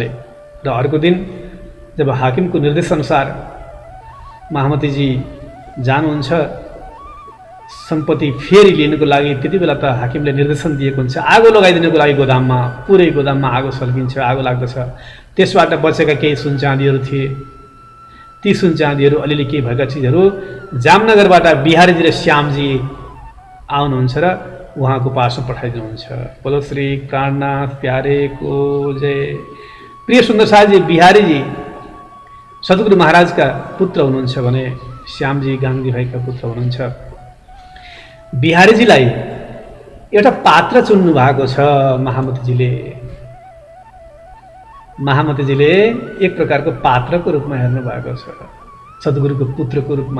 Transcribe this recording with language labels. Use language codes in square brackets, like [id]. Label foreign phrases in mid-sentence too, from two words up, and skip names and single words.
[ne] र अर्को दिन जब हाकिमको निर्देशअनुसार महामतीजी जानुहुन्छ सम्पत्ति फेरि लिनुको लागि, त्यति बेला त हाकिमले निर्देशन दिएको हुन्छ आगो लगाइदिनुको लागि गोदाममा, पुरै गोदाममा आगो सल्किन्छ, आगो लाग्दछ। त्यसबाट बचेका केही सुनचाँदीहरू थिए, ती सुनचाँदीहरू अलिअलि केही भएका चिजहरू जामनगरबाट बिहारीजी र श्यामजी आउनुहुन्छ र उहाँको पासमा पठाइदिनुहुन्छ। [hi] बोलो श्री प्राणनाथ प्यारे को जय। [ne] प्रिय सुन्दर शाहजी बिहारीजी सद्गुरु महाराजका पुत्र हुनुहुन्छ भने श्यामजी गान्धी भाइका पुत्र हुनुहुन्छ। बिहारीजीलाई एउटा पात्र चुन्नु भएको छ महामतीजीले। महामतीजीले एक प्रकारको पात्रको रूपमा हेर्नु भएको छ, सद्गुरुको पुत्रको रूपमा।